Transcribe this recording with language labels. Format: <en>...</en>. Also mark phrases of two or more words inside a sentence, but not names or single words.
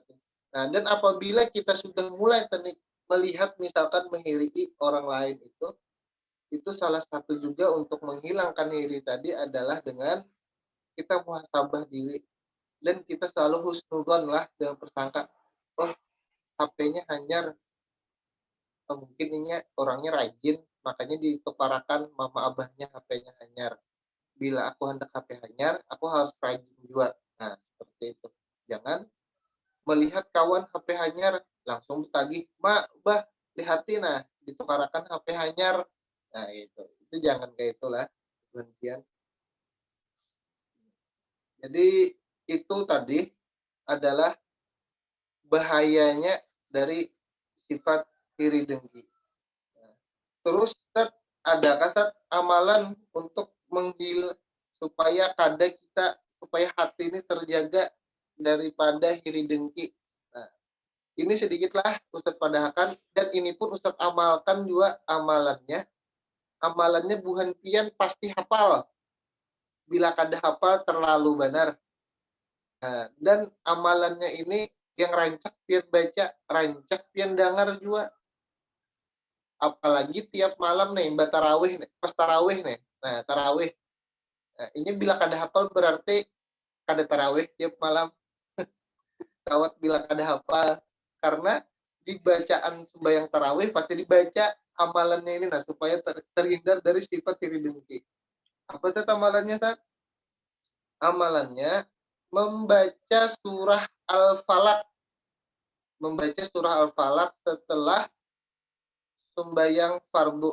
<id>Nah, dan apabila kita sudah mulai melihat misalkan mengiri orang lain, itu salah satu juga untuk menghilangkan iri tadi adalah dengan kita muhasabah diri dan kita selalu husnudzon lah dengan persangka,</id> <bjn>oh HP-nya hanyar, mungkin ini orangnya rajin makanya ditukarakan mama abahnya HP-nya hanyar. Bila aku hendak HP hanyar, aku harus rajin juga.</bjn> <id>Nah, seperti itu.</id> <bjn>Jangan melihat kawan HP hanyar, langsung bertagih, Mak, Bah, lihatin nah, ditukarakan HP hanyar.</bjn> <id>Nah, itu jangan kayak itulah. Kemudian. Jadi, itu tadi adalah bahayanya dari sifat iri dengki. Nah, terus, ada kasat amalan untuk supaya supaya hati ini terjaga daripada iri dengki. Nah, ini sedikitlah Ustadz padahakan, dan ini pun Ustadz amalkan juga amalannya.</id> <bjn>Amalannya buhan pian pasti hafal. Bila kada hafal terlalu benar. Nah, dan amalannya ini yang rancak pian baca, rancak pian dengar juga.</bjn> <id>Apalagi tiap malam nih, mbak tarawih nih, pas tarawih nih. Nah, tarawih.</id> <bjn>Nah, ini bila kada hafal berarti kada tarawih tiap malam. Sawat bila kada hafal.</bjn> <id>karena di bacaan sembahyang tarawih pasti dibaca amalannya ini nah supaya terhindar dari sifat iri dengki. Apa itu amalannya, Ustaz? Amalannya membaca surah Al-Falaq. Membaca surah Al-Falaq setelah sembahyang fardu.</id>